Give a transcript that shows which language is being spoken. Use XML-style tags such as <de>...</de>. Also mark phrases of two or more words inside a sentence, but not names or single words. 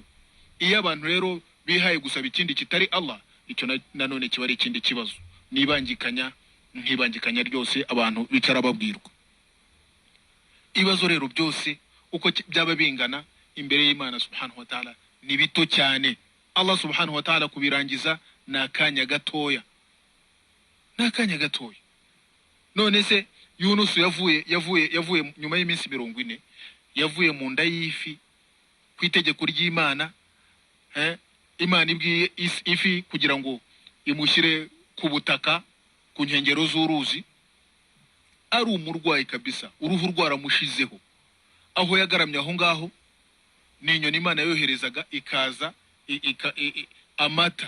<rw>Iyo abantu rero bihaye gusaba ikindi kitari Allah, icyo nanone kiba ari ikindi kibazo, nkibangikanya ryose abantu bicara babwirwa. Ibibazo rero byose uko byaba bingana imbere y'Imana</rw> <ar>سبحانه وتعالى</ar> <rw>ni bito cyane. Allah</rw> <ar>سبحانه وتعالى</ar> <rw>kubirangiza nakanya gatoya, none se Yunus yavuye nyuma y'iminsi 40, yavuye mu nda y'ifi ku itegeko ry'Imana. Imana ibwiye ifi kugira ngo imushyire ku butaka ku nkengero z'uruzi, ari umurwayi kabisa, uruhu rwaramushizeho, aho yagaramye aho ngaho n'inyoni Imana yoherezaga ikaza amata.</rw>